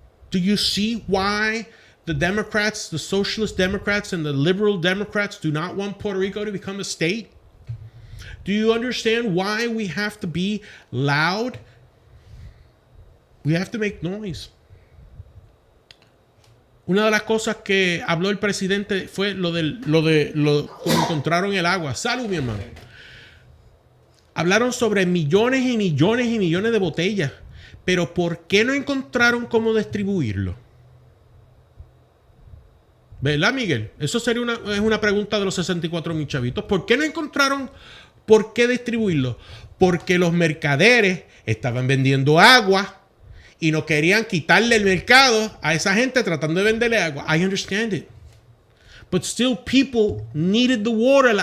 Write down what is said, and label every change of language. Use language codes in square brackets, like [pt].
[en] Do you see why the Democrats, the Socialist Democrats, and the Liberal Democrats do not want Puerto Rico to become a state? Do you understand why we have to be loud? We have to make noise. [es] Una de las cosas que habló el presidente fue lo como encontraron el agua. Salud, mi hermano. Hablaron sobre millones y millones y millones de botellas, pero ¿por qué no encontraron cómo distribuirlo? ¿Verdad, Miguel? Eso sería es una pregunta de los 64,000 chavitos. ¿Por qué no encontraron por qué distribuirlo? Porque los mercaderes estaban vendiendo agua y no querían quitarle el mercado a esa gente tratando de venderle agua. [en] I understand it. But still people needed the water.